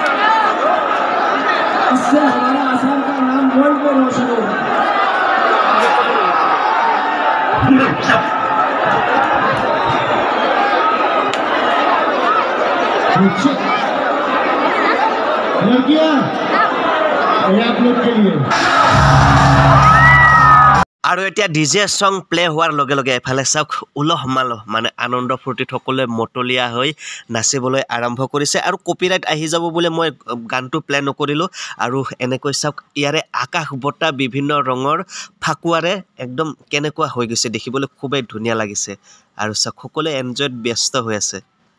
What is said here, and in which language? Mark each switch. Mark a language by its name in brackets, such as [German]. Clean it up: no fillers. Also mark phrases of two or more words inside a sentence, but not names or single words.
[Hindi] इससे हमारा आसाम का नाम वर्ल्ड में रोशन होगा लड़कियां ये आप लोग के लिए [Assamese] আৰু এতিয়া [English] ডিজে সং প্লে [Assamese] হোৱাৰ লগে লগে এফালে চাওক উলহ মালহ মানে আনন্দ ফূৰ্তিত সকলোৱে মতলীয়া হৈ নাচিবলৈ আৰম্ভ কৰিছে আৰু কপিৰাইট আহি যাব বুলি মই গানটো প্লে নকৰিলোঁ আৰু এনেকৈ চাওক ইয়াৰে আকাশ বটা বিভিন্ন ৰঙৰ ফাকুৱাৰে একদম কেনেকুৱা হৈ গৈছে দেখিবলৈ খুবেই ধুনীয়া লাগিছে আৰু চাওক সকলোৱে এনজয়ত ব্যস্ত হৈ আছে